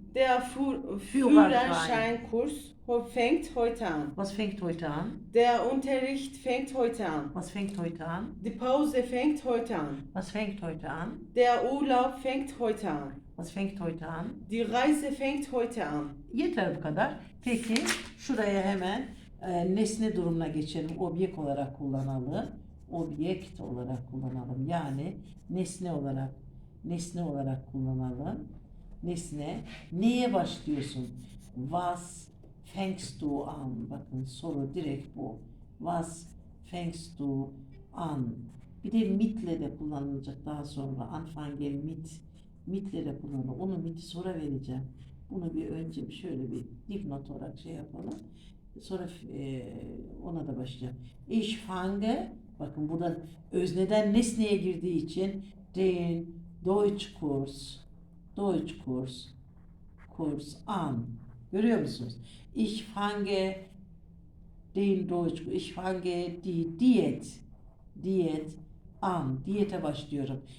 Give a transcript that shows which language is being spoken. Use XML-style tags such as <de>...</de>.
<de>Der Führerscheinkurs fängt heute an. Was fängt heute an? Der Unterricht fängt heute an. Was fängt heute an? Die Pause fängt heute an. Was fängt heute an? Der Urlaub fängt heute an. Was fängt heute an? Die Reise fängt heute an.</de> <tr>Yeter bu kadar. Peki şuraya hemen nesne durumuna geçelim. Objekt olarak kullanalım. Objekt olarak kullanalım. Yani nesne olarak kullanalım. Nesne. Neye başlıyorsun?</tr> <de>Was fängst du an?</de> <tr>Bakın soru direkt bu.</tr> <de>Was fängst du an?</de> <tr>Bir de mitle de kullanılacak daha sonra. Anfangen mit. Mitle de kullanılır. Onu miti sonra vereceğim. Bunu bir önce şöyle bir dipnot olarak şey yapalım. Sonra ona da başlayacağım. Ich fange, bakın burada özneden nesneye girdiği için den</tr> <de>Deutschkurs, Deutschkurs, Kurs an.</de> <tr>Görüyor musunuz?</tr> <de>Ich fange den ich fange die Diyet an.</de> <tr>Diyete başlıyorum.</tr>